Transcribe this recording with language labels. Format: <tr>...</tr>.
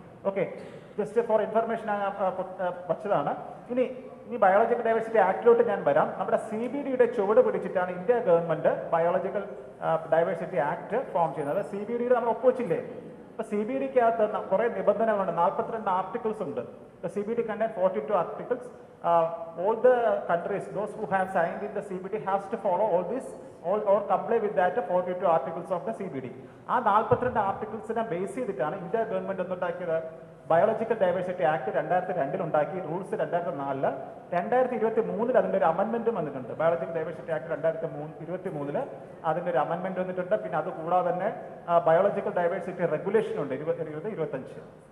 <ml>Okay, just for information വച്ചതാണ്. ഇനി biological diversity ആക്ടിലോട്ട് ഞാൻ വരാം. നമ്മുടെ CBDയുടെ ചുവട് പിടിച്ചിട്ടാണ് India government biological diversity act form ചെയ്യുന്നത്. CBDയിൽ നമ്മൾ ഒപ്പുവെച്ചില്ലേ? ഇപ്പൊ CBDക്കകത്ത് കുറെ നിബന്ധനകളുണ്ട്. 42 ആർട്ടിക്കിൾസ് ഉണ്ട്.</ml> <en>CBD contain 42 articles. All the countries, those who have signed in the CBD has to follow all this or comply with that 42 articles of the CBD.</en> <ml>ആ 42 ആർട്ടിക്കിൾസിനെ base ചെയ്തിട്ടാണ് India government എന്തുണ്ടാക്കിയത്? Biological diversity act 2002 ഉണ്ടാക്കി. Rules 2004. 2023 അതിന്റെ ഒരു amendment വന്നിട്ടുണ്ട്. Biological diversity act 2023 അതിന്റെ ഒരു amendment വന്നിട്ടുണ്ട്. പിന്നെ അത് കൂടാതെ തന്നെ ബയോളജിക്കൽ ഡൈവേഴ്സിറ്റി റെഗുലേഷൻ ഉണ്ട് 2025.</ml>